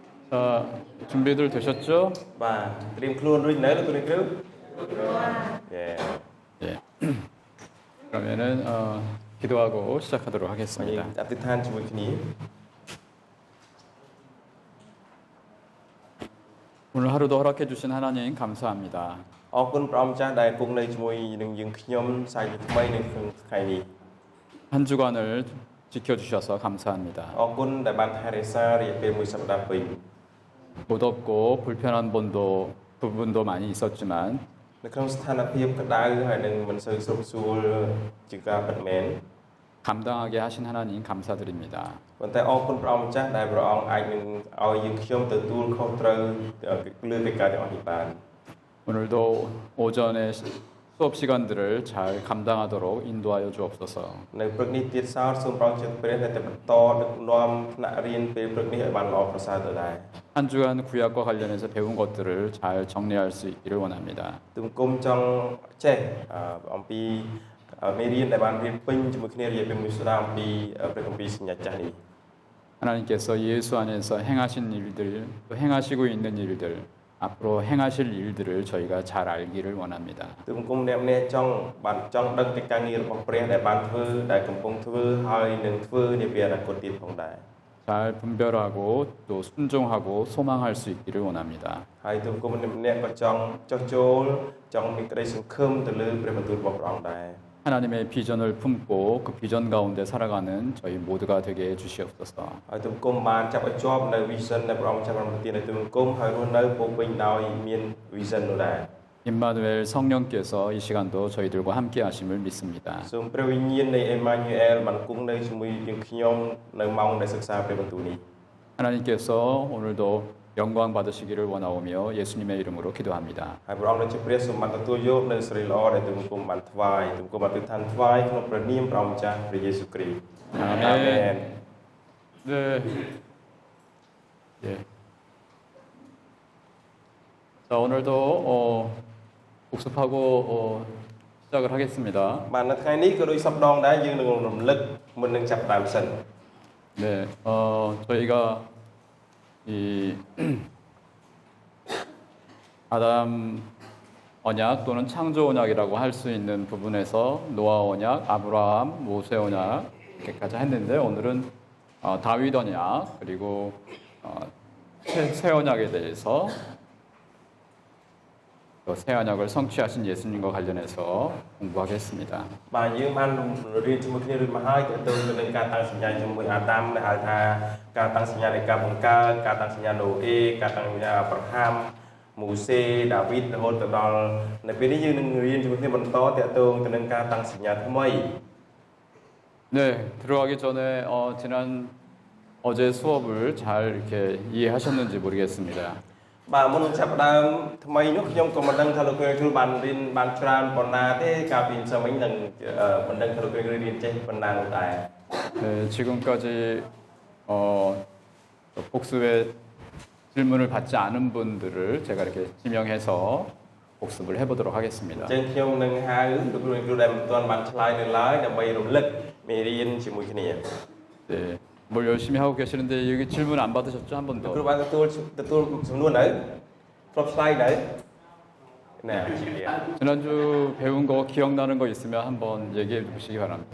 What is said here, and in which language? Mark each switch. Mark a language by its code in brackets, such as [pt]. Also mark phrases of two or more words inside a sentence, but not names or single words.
[ko] 자, 준비들 되셨죠? [km] បាទត្រៀមខ្លួនរួចនៅលោកគ្រូគ្រូយេ [ko] 예. 그러면은 기도하고 시작하도록 [km] យើង [ko] 하겠습니다. [km] អធិដ្ឋានជាមួយគ្នា [ko] 오늘 하루도 허락해 주신 하나님 감사합니다. [km] អរគុណព្រះអង្គម្ចាស់ដែលគង់នៅជាមួយនឹងយើងខ្ញុំសាយថ្មីនៅក្នុងថ្ងៃនេះ [ko] 한 주간을 지켜주셔서 감사합니다. [km] អរគុណដែលបានថែរក្សារយៈពេលមួយសប្តាហ៍ពេញ [ko] 무덥고 불편한 부분도 많이 있었지만 [km] នៅក្នុងស្ថានភាពក្តៅហើយនឹងមិនសូវស្រុកស្រួលជាការពិតមែន [ko] 감당하게 하신 하나님 감사드립니다. [km] ប៉ុន្តែអរគុណព្រះអង្គម្ចាស់ដែលព្រះអង្គអាចនឹងឲ្យយើងខ្ញុំទទួលខុសត្រូវលើកិច្ចការទាំងអស់នេះបាន [ko] 오늘도 오전에 수업 시간들을 잘 감당하도록 인도하여 주옵소서. [km] នៅព្រឹកនេះទៀតសោតសូមព្រះអង្គជួយព្រះដែលបន្តដឹកនាំថ្នាក់រៀនពេលព្រឹកនេះឲ្យបានល្អប្រសើរទៅដែរ [ko] 한 주간 구약과 관련해서 배운 것들을 잘 정리할 수 있기를 원합니다. [km] ទុំគុំចង់ចេះអំពីមេរៀនដែលបានរៀនពេញជាមួយគ្នារយៈពេលមួយសប្តាហ៍អំពីព្រះគម្ពីរសញ្ញាចាស់នេះ [ko] 하나님께서 예수 안에서 행하신 일들, 또 행하시고 있는 일들, 앞으로 행하실 일들을 저희가 잘 알기를 원합니다. [km] ទុំគុំអ្នកម្នាក់ចង់ដឹងកិច្ចការងាររបស់ព្រះដែលបានធ្វើដែលកំពុងធ្វើហើយនឹងធ្វើនាពេលអនាគតទៀតផងដែរ [ko] 잘 분별하고 또 순종하고 소망할 수 있기를 원합니다. [km] ហើយទុំគុំអ្នកម្នាក់ក៏ចង់ចោះចូលចង់មានក្តីសង្ឃឹមទៅលើព្រះបន្ទូលរបស់ព្រះអង្គដែរ [ko] 하나님의 비전을 품고 그 비전 가운데 살아가는 저희 모두가 되게 해주시옵소서. [km] ហើយទុំគុំបានចាប់ឲ្យជាប់នៅ vision ដែលព្រះអង្គចាប់បានប្រទានឲ្យទុំគុំហើយរស់នៅពោពេញដោយមាន vision នោះដែរ [ko] 임마누엘 성령께서 이 시간도 저희들과 함께 하심을 믿습니다. [km] សូមព្រះវិញ្ញាណនៃ Emmanuel បានគង់នៅជាមួយយើងខ្ញុំនៅម៉ោងដែលសិក្សាព្រះបន្ទូលនេះ [ko] 하나님께서 오늘도 영광 받으시기를 원하오며 예수님의 이름으로 기도합니다. [km] ហើយព្រះអង្គដែលជាព្រះសូមបានទទួលយកនៅសេរីល្អដែលទុំគុំបានថ្វាយទុំគុំបានទិដ្ឋានថ្វាយក្នុងព្រះនាមព្រះអង្គម្ចាស់ព្រះយេស៊ូវគ្រីស្ទ [ko] 아멘. 네. 예. 자, 오늘도 복습하고 시작을 하겠습니다. [km] បាននៅថ្ងៃនេះក៏ដូចសពដងដែរយើងនឹងរំលឹកមុននឹងចាប់ផ្ដើមសិន [ko] 네. 저희가 이 아담 언약 또는 창조 언약이라고 할 수 있는 부분에서 노아 언약, 아브라함, 모세 언약 이렇게까지 했는데 오늘은 다윗 언약 그리고 새 언약에 대해서 또 새 언약을 성취하신 예수님과 관련해서 공부하겠습니다. [km] បាទយើងបានរៀនជាមួយគ្នារួចមកហើយទៅនឹងការតាំងសញ្ញាជាមួយអាដាមដែលហៅថាការតាំងសញ្ញានៃការបង្កើតការតាំងសញ្ញាណូអេការតាំងសញ្ញាអាប់រ៉ាហាំម៉ូសេដាវីតរហូតទៅដល់នៅពេលនេះយើងនឹងរៀនជាមួយគ្នាបន្តតាក់ទងទៅនឹងការតាំងសញ្ញាថ្មី [ko] 네, 들어가기 전에 지난 어제 수업을 잘 이렇게 이해하셨는지 모르겠습니다. [km] បាទមុននឹងចាប់ផ្ដើមថ្មីនោះខ្ញុំក៏មិនដឹងថាលោកគ្រូគ្រូបានរៀនបានច្រើនប៉ុណ្ណាទេកាលពីសិមិញនឹងមិនដឹងថាលោកគ្រូគ្រូរៀនចេះប៉ុណ្ណានោះដែរ [ko] 네, 지금까지 복습의 질문을 받지 않은 분들을 제가 이렇게 지명해서 복습을 해보도록 하겠습니다. [km] ចឹងខ្ញុំនឹងហៅលោកគ្រូគ្រូដែលមិនទាន់បានឆ្លើយនៅឡើយដើម្បីរំលឹកមេរៀនជាមួយគ្នា [ko] 네, 뭘 열심히 하고 계시는데 여기 질문 안 받으셨죠? 한 [km] គ្រូ [ko] 번도. [km] បានទទួលសំណួរនៅធ្លាប់ឆ្លើយនៅណែ [ko] 지난주 배운 거 기억나는 거 있으면 한번 얘기해 주시기 바랍니다.